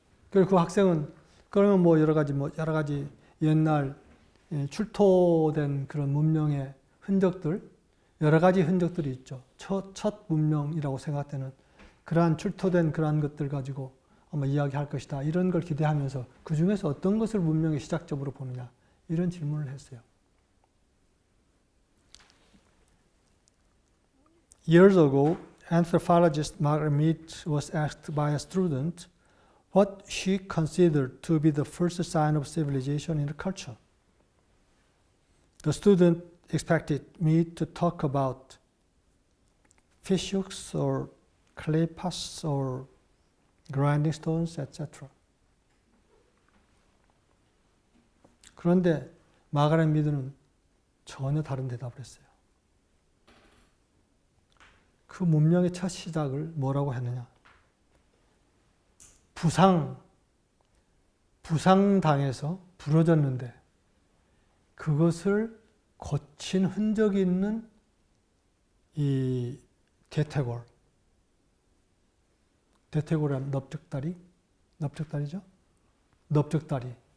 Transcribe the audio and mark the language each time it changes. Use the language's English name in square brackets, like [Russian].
[Korean] 그리고 그 학생은 그러면 뭐 여러 가지 옛날 출토된 그런 문명의 흔적들, 여러 가지 흔적들이 있죠. 첫 문명이라고 생각되는 그러한 출토된 그러한 것들 가지고 아마 이야기할 것이다. 이런 걸 기대하면서 그 중에서 어떤 것을 문명의 시작점으로 보느냐 이런 질문을 했어요. [English] Years ago, anthropologist Margaret Mead was asked by a student what she considered to be the first sign of civilization in the culture. The student expected Mead to talk about fish hooks or clay pots or grinding stones, etc. [Korean] 그런데 마가렛 미드는 전혀 다른 대답을 했어요. 그 문명의 첫 시작을 뭐라고 했느냐? 부상당해서 부러졌는데 그것을 고친 흔적이 있는 이 대퇴골이라는 넓적다리죠? 넓적다리.